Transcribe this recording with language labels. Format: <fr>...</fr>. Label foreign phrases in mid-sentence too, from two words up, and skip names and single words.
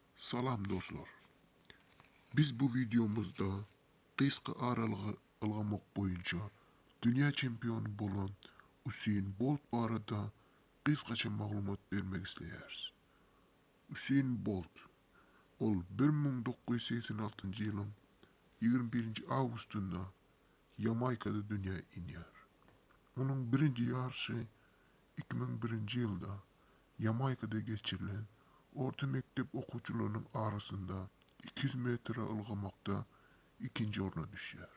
<tk>Salam dostlar. Biz bu videomuzda kıska aralığı ılgamak boyunca dünya çempionu bolan Usain Bolt barada kıskaça maglumat vermek isteýäris. Usain Bolt ol 1986 ýylyň 21 awgustunda Jamaykada dünýäge inýär. Onuň birinji ýarşy 2001 ýylda Jamaykada geçirilen orta mektep okuwçylarynyň arasynda 200 metre ılgamakda ikinji orna düşýär.</tk>